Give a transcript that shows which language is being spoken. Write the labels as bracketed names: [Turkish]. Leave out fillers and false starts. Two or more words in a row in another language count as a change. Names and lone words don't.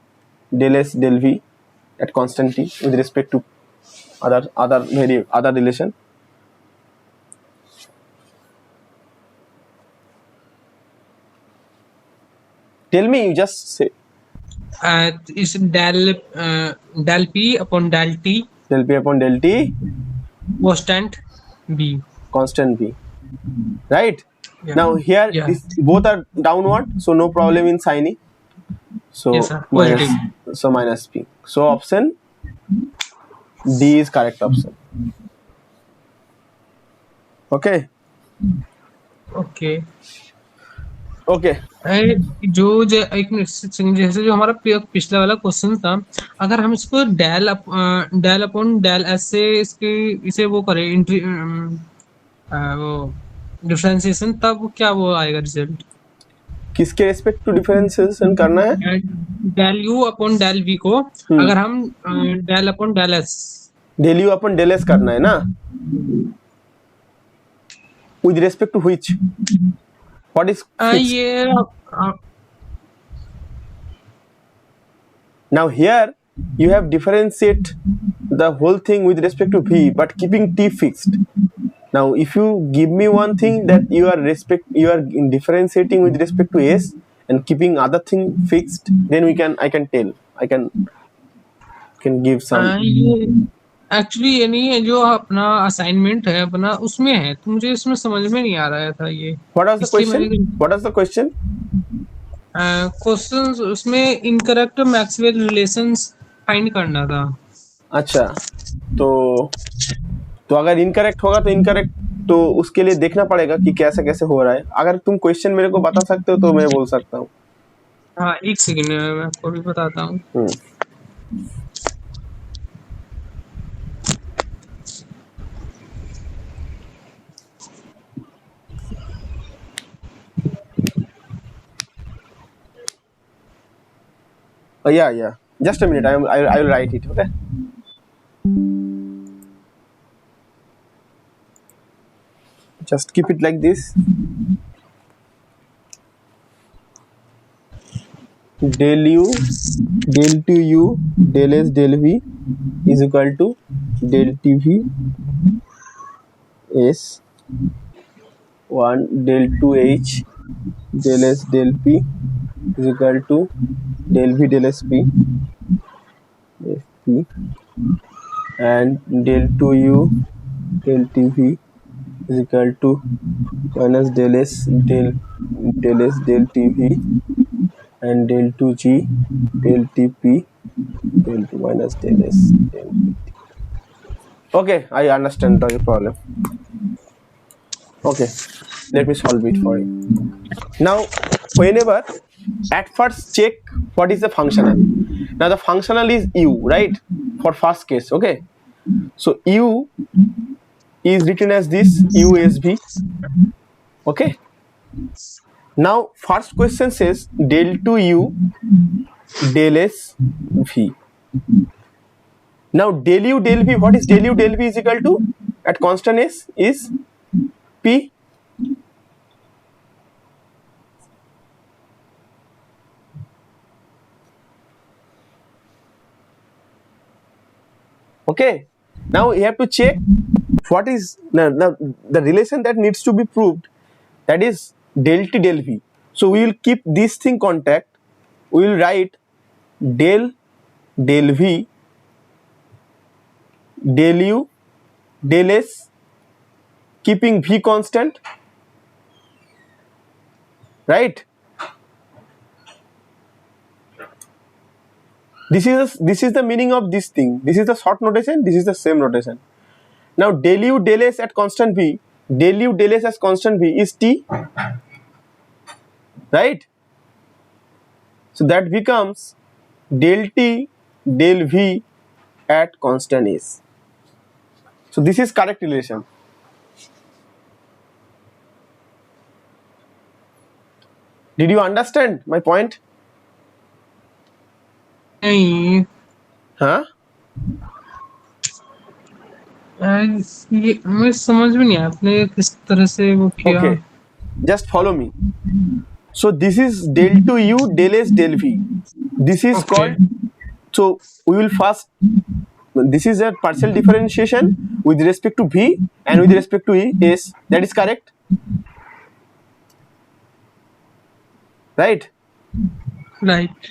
[English] Del S del V at constant t with respect to other relation. Tell me, you just say. Is del P upon del T Del P upon del T constant B. constant B. Right? Yeah. Now here Yeah. this both are downward, so no problem in signing. So Yes, sir. Positive. minus P. So option D is correct option. Okay. Okay. Okay. [Hindi] एक मिनट सेकंड, जैसे जो हमारा पिछला वाला क्वेश्चन था, अगर हम इसको [English] del upon del S [Hindi] से इसे वो करें वो डिफरेंशिएशन, तब क्या वो आएगा रिजल्ट? किसके [English] respect to differentiation [Hindi] करना है? [English] del u upon del v [Hindi] को अगर हम [English] del upon del S, del u upon del S [Hindi] करना है ना, [English] with respect to which? What is fixed? [Hindi] ये [English] Now here you have differentiate the whole thing with respect to V, but keeping T fixed. Now if you give me one thing that you are differentiating with respect to S and keeping other thing fixed, then I can give some. [Hindi] ये एक्चुअली ये नहीं है, जो अपना असाइनमेंट है अपना उसमें है, तो मुझे इसमें समझ में नहीं आ रहा था ये. [English] What was the [Hindi] इसलिए [English] question? [Hindi] मैंने [English] What was the question? क्वेश्चन उसमें incorrect Maxwell relations find [Hindi] करना था. अच्छा, तो अगर इनकरेक्ट होगा तो इनकरेक्ट, तो उसके लिए देखना पड़ेगा कि कैसे कैसे हो रहा है. अगर तुम क्वेश्चन मेरे को बता सकते हो तो मैं बोल सकता हूँ. हाँ, एक सेकंड मैं आपको भी बताता हूँ. [English] Yeah. Just a minute. I will write it. Okay. Just keep it like this. Del u, del 2u, del s, del v is equal to del tv s 1 del 2h del s del p is equal to del v del sp and del 2u del tv is equal to minus del s del tv and del 2g del tp del 2 minus del s del pt. Okay, I understand the problem. Okay, let me solve it for you. Now whenever at first check what is the functional. Now the functional is u, right, for first case. Okay, so u is written as this usv. Okay, now first question says del 2u del s v. Now del u del v, what is del u del v is equal to at constant s is p. Okay, now you have to check what is now the relation that needs to be proved, that is del t del v. So we will keep this thing contact, we will write del v del u del s keeping v constant, right? This is the meaning of this thing. This is the short notation, this is the same notation. Now del u del s at constant v, del u del s as constant v is t, right? So that becomes del t del v at constant s. So this is correct relation. Did you understand my point? [Hindi] नहीं, Huh? ये मैं समझ में नहीं आया आपने किस तरह से वो किया. [English] Okay, just follow me. So this is del to u, del s, del v. This is Okay. called. So we will first. This is a partial differentiation with respect to v and with respect to s. That is correct, right? Right.